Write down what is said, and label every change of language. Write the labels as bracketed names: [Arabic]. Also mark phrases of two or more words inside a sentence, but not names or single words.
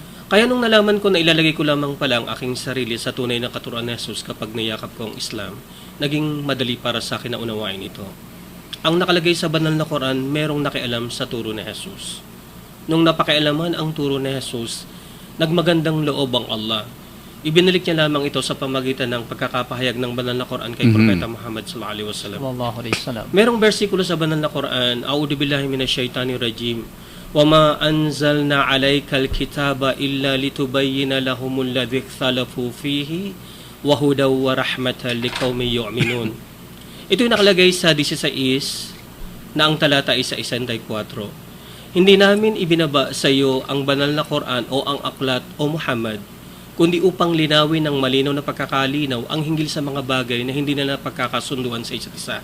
[Filipino] Kaya nung nalaman ko na ilalagay ko lamang pala ang aking sarili sa tunay na katuruan ni Jesus kapag niyakap ko ang Islam, naging madali para sa akin na unawain ito. Ang nakalagay sa banal na Quran, merong nakialam sa turo ni Jesus. Nung napakialaman ang turo ni Jesus, nagmagandang loob ang Allah. Ibinalik niya lamang ito sa pamagitan ng pagkakapahayag ng banal na Quran kay Propeta Muhammad [Arabic] صلى الله عليه وسلم. صلى الله عليه وسلم. [Filipino] Merong bersikulo sa banal na Quran, [Arabic] أعوذ بالله من الشيطان الرجيم. وَمَا أَنزَلْنَا عَلَيْكَ الْكِتَابَ إِلَّا لِتُبَيِّنَ لَهُمُ الَّذِي اخْتَلَفُوا فِيهِ وَهُدًى وَرَحْمَةً لِقَوْمٍ يُؤْمِنُونَ. [Filipino] Ito yung nakalagay sa 16 na ang talata ay sa 64. Hindi namin ibinaba sa iyo ang banal na Quran o ang aklat o Muhammad, kundi upang linawin ng malinaw na pagkakalinaw ang hinggil sa mga bagay na hindi na napagkakasunduan sa isa't isa.